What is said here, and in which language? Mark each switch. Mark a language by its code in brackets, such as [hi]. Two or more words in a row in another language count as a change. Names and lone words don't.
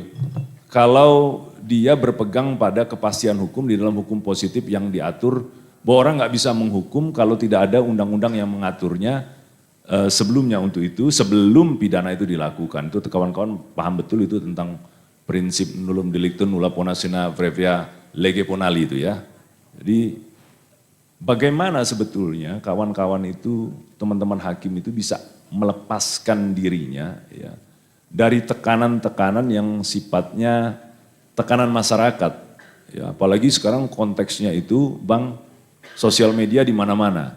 [id] Kalau dia berpegang pada kepastian hukum di dalam hukum positif yang diatur bahwa orang nggak bisa menghukum kalau tidak ada undang-undang yang mengaturnya sebelumnya untuk itu, sebelum pidana itu dilakukan. Itu kawan-kawan paham betul itu tentang prinsip [la] nullum delictum nulla pondatione previa lege ponali [id] itu ya. Jadi bagaimana sebetulnya kawan-kawan itu, teman-teman hakim itu bisa melepaskan dirinya ya, dari tekanan-tekanan yang sifatnya tekanan masyarakat. Ya, apalagi sekarang konteksnya itu Bang, sosial media di mana-mana.